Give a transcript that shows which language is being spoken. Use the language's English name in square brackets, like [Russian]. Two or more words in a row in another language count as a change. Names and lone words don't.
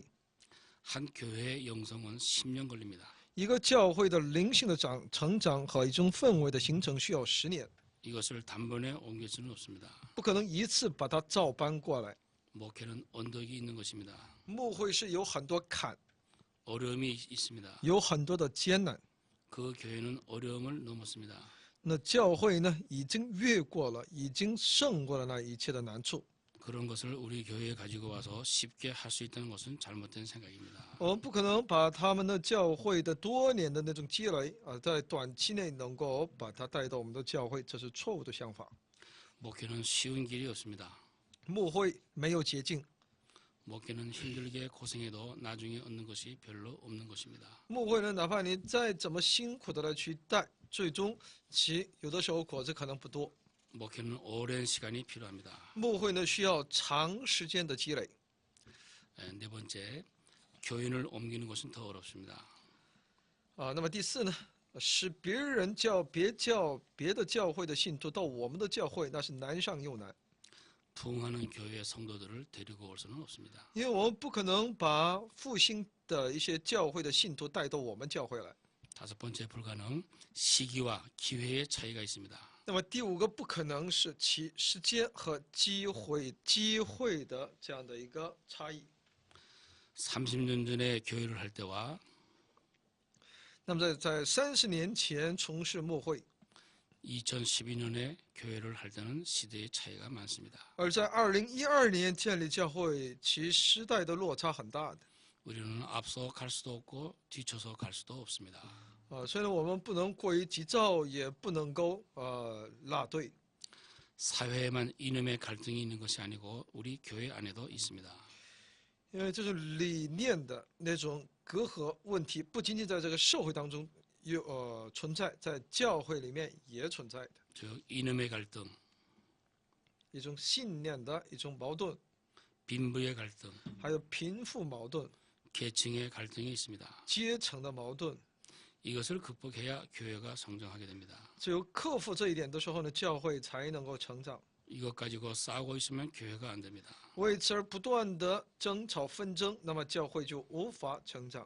[Korean] 한 교회의 영성은 10년 걸립니다. [Chinese] 一个教会的灵性的成长和一种氛围的形成需要10年， [Korean] 이것을 단번에 옮길 수는 없습니다. [Chinese] 不可能一次把它照搬过来。 [Korean] 목회는 언덕이 있는 것입니다. [Chinese] 牧会是有很多坎， [Korean] 어려움이 있습니다. [Chinese] 有很多的艰难。 [Korean] 그 교회는 어려움을 넘었습니다. [Chinese] 那教会呢，已经越过了，已经胜过了那一切的难处。 [Korean] 그런 것을 우리 교회에 가지고 와서 쉽게 할 수 있다는 것은 잘못된 생각입니다. [Chinese] 我们不可能把他们的教会的多年的那种积累在短期内能够把它带到我们的教会，这是错误的想法。 [Korean] 목회는 쉬운 길이 없습니다. [Chinese] 牧会没有捷径， [Korean] 목회는 힘들게 고생해도 나중에 얻는 것이 별로 없는 것입니다. [Chinese] 牧会呢，哪怕你再怎么辛苦的来去带，最终其有的时候果子可能不多。 [Korean] 목회는 오랜 시간이 필요합니다. [Chinese] 牧会呢，需要长时间的积累。 [Korean] 네 번째, 교인을 옮기는 것은 더 어렵습니다. [Chinese] 那么第4呢，使别人别的教会的信徒到我们的教会，那是难上又难。 [Korean] 부흥하는 교회 성도들을 데리고 올 수는 없습니다. [Chinese] 因为我们不可能把复兴的一些教会的信徒带到我们教会来。 [Korean] 5번째 불가능, 시기와 기회의 차이가 있습니다. [Chinese] 那么第5个不可能是其时间和机会的这样的一个差异。 [Korean] 30년 전에 교회를 할 때와 [Chinese] 那么在30年前从事牧会， [Korean] 2012년에 교회를 할 때는 시대의 차이가 많습니다. [Chinese] 而在2012年建立教会，其时代的落差很大的。 [Korean] 우리는 앞서 갈 수도 없고 뒤쳐서 갈 수도 없습니다. [Chinese] 虽然我们不能过于急躁，也不能够落队。 [Korean] 사회에만 이념의 갈등이 있는 것이 아니고 우리 교회 안에도 있습니다. [Chinese] 因为这种理念的那种隔阂问题，不仅仅在这个社会当中存在，在教会里面也存在的 [Korean] 즉 이념의 갈등, [Chinese] 一种信念的一种矛盾， [Korean] 빈부의 갈등, [Chinese] 还有贫富矛盾、 [Korean] 계층의 갈등이 있습니다. [Chinese] 阶层的矛盾。 [Korean] 이것을 극복해야 교회가 성장하게 됩니다. [Chinese] 只有克服这一点的时候呢，教会才能够成长。 [Korean] 이것 가지고 싸우고 있으면 교회가 안 됩니다. [Chinese] 为此而不断的争吵纷争，那么教会就无法成长。